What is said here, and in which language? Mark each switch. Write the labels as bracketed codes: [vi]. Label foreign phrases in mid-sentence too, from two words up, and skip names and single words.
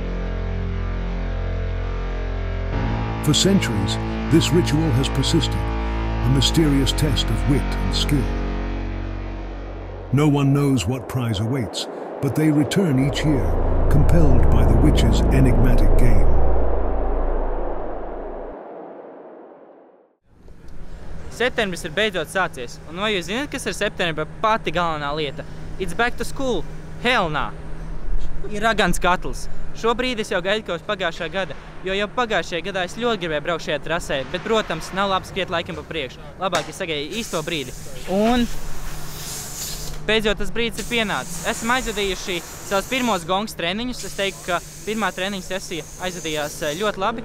[en] For centuries, this ritual has persisted, a mysterious test of wit and skill. No one knows what prize awaits, but they return each year, compelled by the witch's enigmatic game. [lv] Septembris ir beidzot sācies, un vai jūs zināt, kas ir septembra pati galvenā lieta? [en] It's back to school. Hell nah. [lv] Ir ragans katls. Šobrīd es jau gaidu kaut pagājušā gada, jo jau pagājušajā gadā es ļoti gribēju braukt šajā trasē, bet, protams, nav labi skriet laikam pa priekšu. Labāk es sagaidu īsto brīdi. Un beidzot tas brīdis ir pienācis. Esam aizvadījuši savus pirmos gongs treniņus. Es teiktu, ka pirmā treniņa sesija aizvadījās ļoti labi.